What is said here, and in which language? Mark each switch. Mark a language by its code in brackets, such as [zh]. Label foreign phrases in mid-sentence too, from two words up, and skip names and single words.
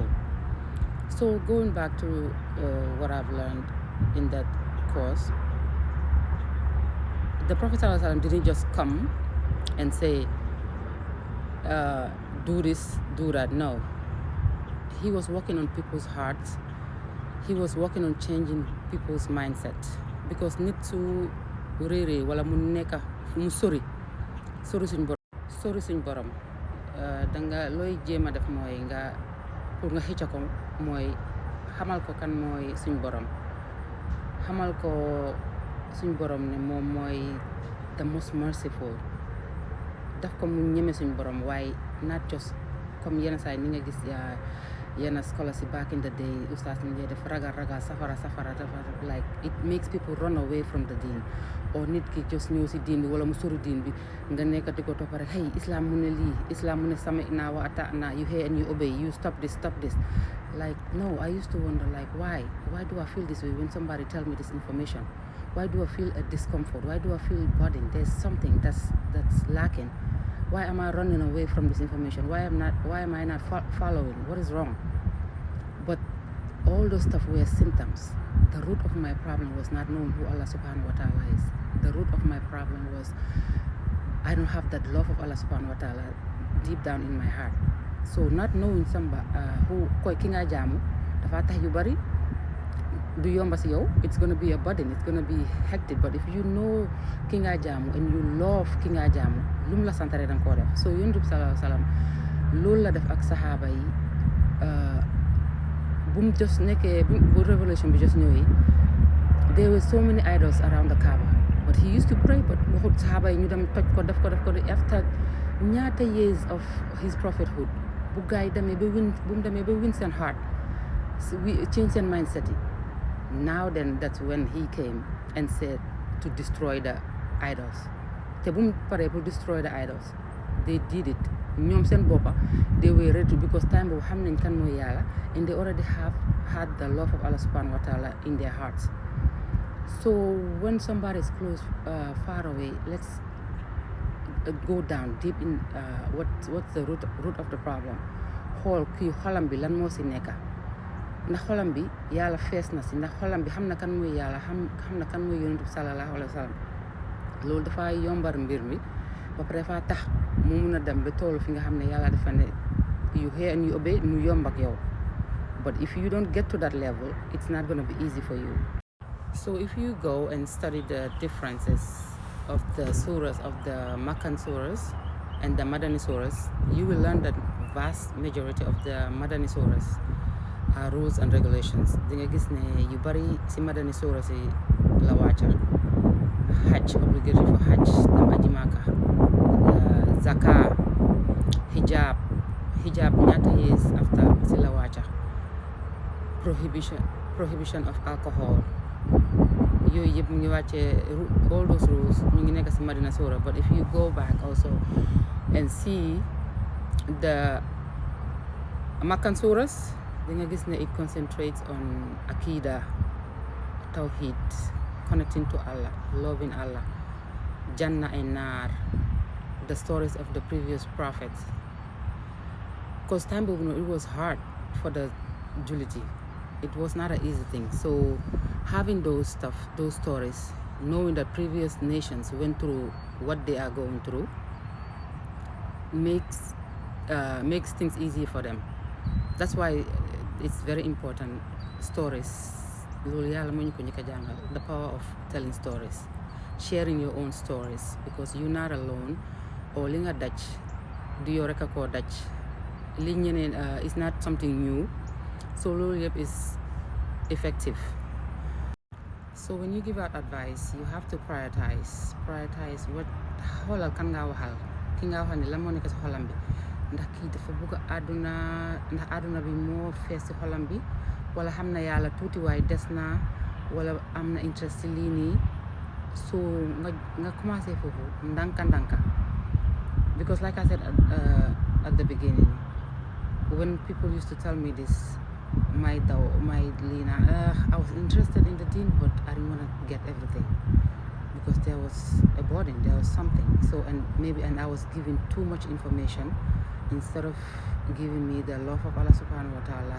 [en] So going back to what I've learned in that course, the Prophet ﷺ didn't just come and say, do this, do that. No. He was working on people's hearts. He was working on changing people's mindset. [wo] Because nit su réeree wala mu nekk mu sori suñ borom danga looy jéem a def mooy nga pour nga xëcca ko mooy xamal ko kan mooy suñ borom, xamal ko suñ borom ne moom mooy [en] the most merciful, [wo] daf ko mu ñeme suñ borom waaye [en] not just [wo] comme yenn saa yi ni nga gis yenn [en] scholars back in the day [wo] ustaas ni ngay def ragal safara [en] like it makes people run away from the deen, [wo] or nit ki just ñëw si deen bi wala mu sori deen bi nga nekk di ko topp rek hey islam mu ne lii, islam mu ne [ar] سمعنا وأطعنا, [en] you hear and you obey, you stop this. Like no, I used to wonder like why do I feel this way when somebody tell me this information? Why do I feel a discomfort? Why do I feel burdened? There's something that's lacking. Why am I running away from this information? Why am I not following? What is wrong? But all those stuff were symptoms. The root of my problem was not knowing who Allah SWT is. The root of my problem was I don't have that love of Allah SWT deep down in my heart. So not knowing somebody who [wo] koy ki nga jaamu dafa tax yu bari du yomba si yow. [en] It's gonna be a burden. It's gonna be hectic. But if you know [wo] ki nga jaamu [en] and you love [wo] ki nga jaamu, [en] lum la santare dang ko def. [wo] So Yonent bi [ar] صلى الله عليه وسلم [wo] loolu la def ak saxaaba yi. Bu mu just nekkee bu révolution bi just ñëwee, [en] there were so many idols around the Kaaba, but he used to pray. [wo] But waxut saxaaba yi ñu dem toj ko def ko after ñaata [en] years of his prophethood, [wo] bu gaa yi demee ba win bu mu demee ba win seen heart, change seen mindset yi. [en] Now then, that's when he came and said to destroy the idols. [wo] Te bu mu paree [en] pour destroy the idols, they did it. [wo] ñoom seen boppa [en] they were ready because time [wo] boobu xam nañ kan mooy yàlla, [en] and they already have had the love of Allah SWT in their hearts. So when somebody is close, far away, let's go down deep in what's the root of the problem. [wo] Xool kii xolam bi lan moo si nekka, ndax xolam bi yàlla fees na si, ndax xolam bi xam na kan mooy yàlla, xam na kan mooy Yonent bi [ar] صلى الله عليه وسلم. [wo] Loolu dafa yombar mbir mi ba pare dafa tax mu mun a dem ba toolu fi nga xam ne yàlla dafa ne [en] you hear and you obey, [wo] mu yomb ak yow. [en] But if you don't get to that level, it's not going to be easy for you. So if you go and study the differences of the surahs, of the Makkan surahs and the Madani surahs, you will learn that vast majority of the Madani surahs are rules and regulations. [wo] Di nga gis ne yu bari si [en] Madani surahs [wo] yi la wàcca. [en] Hajj, obligatory for Hajj, [wo] dem aji Maka, Zakah, hijab ñaata years after si la wàcca. [en] Prohibition of alcohol, [wo] yooyu yëpp mu ngi wàccee, [en] all those rules [wo] ñu ngi nekk si Madina Surah. [en] But if you go back also and see the Makkan surahs, [wo] di nga gis ne [en] it concentrates on Akida, Tawhid, connecting to Allah, loving Allah, Jannah and Nar, the stories of the previous prophets. Because time boobu it was hard for the Juliti. It was not an easy thing. So having those stories, knowing that previous nations went through what they are going through, makes things easier for them. That's why it's very important. Stories, [wo] loolu yàlla moo ñu ko njëkk a jàngal, [en] the power of telling stories, sharing your own stories, because you're not alone. [wo] Or li nga daj du yow rek a koo daj, li ñeneen [en] is not something new. So [wo] loolu yëpp [en] is effective. So when you give out advice, you have to prioritize what [wo] xoolal kan nga waxal, ki nga wax ne la moo nekk si xolam bi ndax kii dafa bëgg àdduna ndax àdduna bi moo fees si xolam bi wala xam na yàlla tuuti waaye des na wala am na interest si lii nii so nga commencé foofu ndànka [en] because like I said at the beginning when people used to tell me this my Lina, I was interested in the deen, but I didn't want to get everything because there was a burden, there was something. So and I was giving too much information instead of giving me the love of Allah SWT.